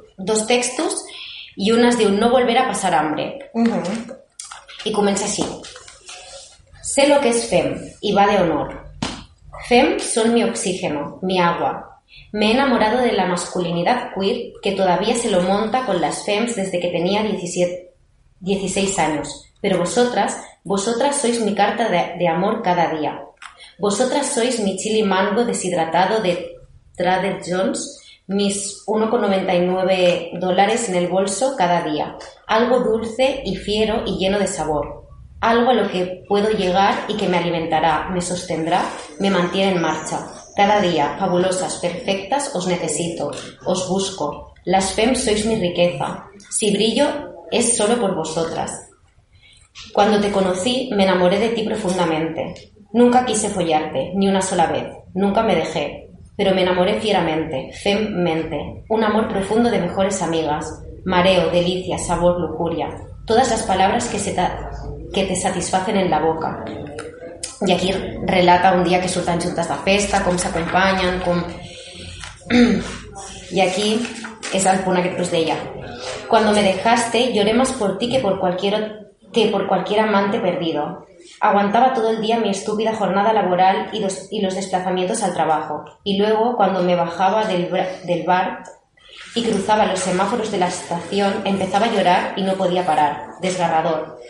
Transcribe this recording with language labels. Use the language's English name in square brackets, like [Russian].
[Catalan] dos textos, i un es diu No volver a pasar hambre. I comença així: [Spanish] sé lo que es fem y va de honor. Fem son mi oxígeno, mi agua. Me he enamorado de la masculinidad queer que todavía se lo monta con las fems desde que tenía 16 años. Pero vosotras sois mi carta de amor cada día. Vosotras sois mi chili mango deshidratado de Trader Joe's, mis 1,99 dólares en el bolso cada día. Algo dulce y fiero y lleno de sabor. Algo a lo que puedo llegar y que me alimentará, me sostendrá, me mantiene en marcha. Cada día, fabulosas, perfectas, os necesito, os busco. Las femmes sois mi riqueza. Si brillo, es solo por vosotras. Cuando te conocí, me enamoré de ti profundamente. Nunca quise follarte, ni una sola vez. Nunca me dejé. Pero me enamoré fieramente, femmente. Un amor profundo de mejores amigas. Mareo, delicia, sabor, lujuria. Todas las palabras que te satisfacen en la boca. [Catalan] I aquí relata un dia que surten juntes de festa, com s'acompanyen, com... I aquí és el punt aquest que us deia. [Spanish] Cuando me dejaste, lloré más por ti que por cualquier amante perdido. Aguantaba todo el día mi estúpida jornada laboral y los desplazamientos al trabajo. Y luego, cuando me bajaba del bar y cruzaba los semáforos de la estación, empezaba a llorar y no podía parar. Desgarrador.